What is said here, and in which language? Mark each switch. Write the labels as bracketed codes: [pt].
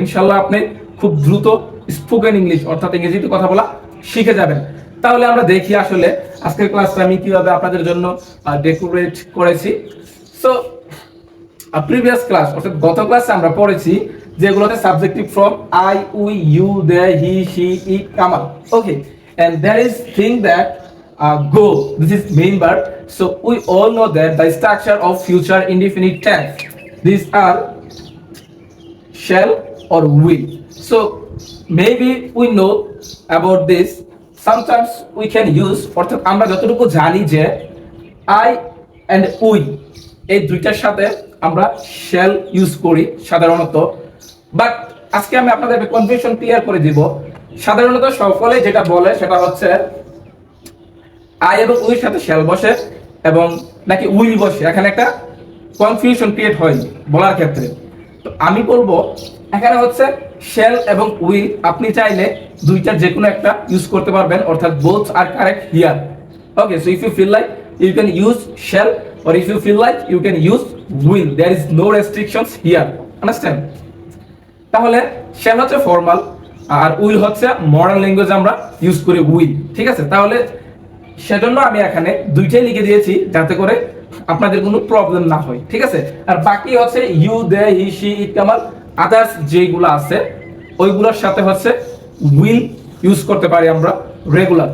[bn] ইনশাআল্লাহ আপনি খুব দ্রুত স্পোকেন ইংলিশ অর্থাৎ ইংরেজিতে কথা বলা শিখে যাবেন। তাহলে আমরা দেখি আসলে আজকের ক্লাসটা আমি কিভাবে আপনাদের জন্য ডেকোরেট করেছি। সো প্রিভিয়াস ক্লাস অর্থাৎ গত ক্লাসে আমরা পড়েছি যেগুলোতে subjective from I, we, you, they, he, she, it, Kamal. [en] Okay, and there is thing that go, this is main verb. So we all know that the structure of future indefinite tense, these are shall or will. So maybe we know about this. Sometimes we can use [bn] অর্থাৎ আমরা যতটুকু জানি যে I and we এই দুইটার সাথে আমরা shall use করি সাধারণত, বাট আজকে আমি আপনাদের কনফিউশন ক্লিয়ার করে দিব। সাধারণত সকলে যেটা বলে সেটা হচ্ছে আই এবং উইর সাথে শ্যাল বসে এবং নাকি উইল বসে, এখানে একটা কনফিউশন ক্রিয়েট হয় বলার ক্ষেত্রে। তো আমি বলবো এখানে হচ্ছে শ্যাল এবং উইল আপনি চাইলে দুইটার যে কোনো একটা ইউজ করতে পারবেন, অর্থাৎ [en] Both are correct here. Okay, so if you feel like you can use shall or if you feel like you can use will, there is no restrictions here, understand? [bn] তাহলে শ্যাল হচ্ছে formal আর will হচ্ছে modern language আমরা use করি will. ঠিক আছে, তাহলে সেজন্য আমি এখানে দুইটাই লিখে দিয়েছি যাতে করে আপনাদের কোনো প্রবলেম না হয়। ঠিক আছে, আর বাকি হচ্ছে you, they, he, she, it, Kamal others যেগুলো আছে ওইগুলোর সাথে হচ্ছে উইল ইউজ করতে পারি আমরা রেগুলার।